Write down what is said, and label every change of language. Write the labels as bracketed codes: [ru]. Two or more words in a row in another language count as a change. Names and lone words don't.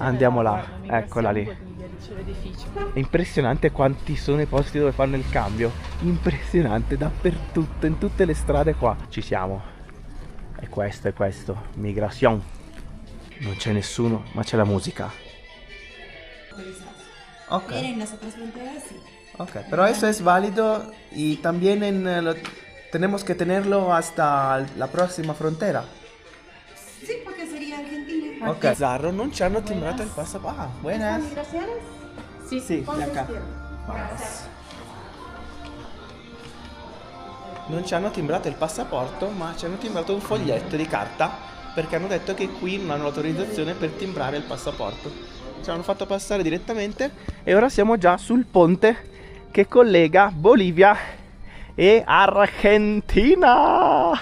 [it] Andiamo là, guarda, la eccola lì. migrazione dice l'edificio. È impressionante quanti sono i posti dove fanno il cambio. Impressionante, dappertutto, in tutte le strade qua. Ci siamo. È questo, migrazione. Non c'è nessuno, ma c'è la musica. Ok. [es] En las otras fronteras sí. Ok, pero eso es válido y también tenemos que tenerlo hasta la próxima frontera. Sí, porque sería Argentina. Ok. [it] Zarro, non ci hanno timbrato il passaporto. [es] Ah, buenas. [it] Sì, Sì, [es] de acá. [it] Non ci hanno timbrato il passaporto, ma ci hanno timbrato un foglietto di carta, perché hanno detto che qui non hanno l'autorizzazione per timbrare il passaporto. Ci hanno fatto passare direttamente e ora siamo già sul ponte che collega Bolivia e Argentina.